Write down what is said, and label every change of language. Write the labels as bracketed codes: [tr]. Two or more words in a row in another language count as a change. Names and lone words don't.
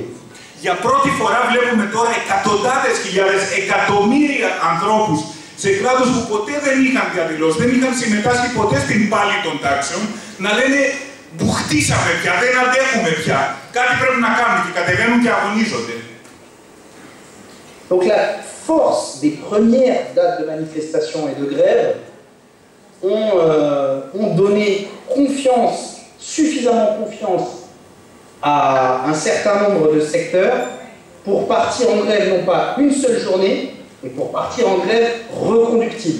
[el] Για πρώτη φορά βλέπουμε τώρα εκατοντάδες χιλιάδες, εκατομμύρια ανθρώπους σε κλάδους που ποτέ δεν είχαν διαδηλώσει, δεν είχαν συμμετάσχει ποτέ στην πάλη των τάξεων, να λένε μπουχτίσαμε πια, δεν αντέχουμε πια. Κάτι πρέπει να κάνουμε και κατεβαίνουν και αγωνίζονται. [fr] Donc la force des premières dates de manifestation et de grève ont donné confiance, suffisamment confiance à un certain nombre de secteurs pour partir en grève non pas une seule journée, mais pour partir en grève reconductible.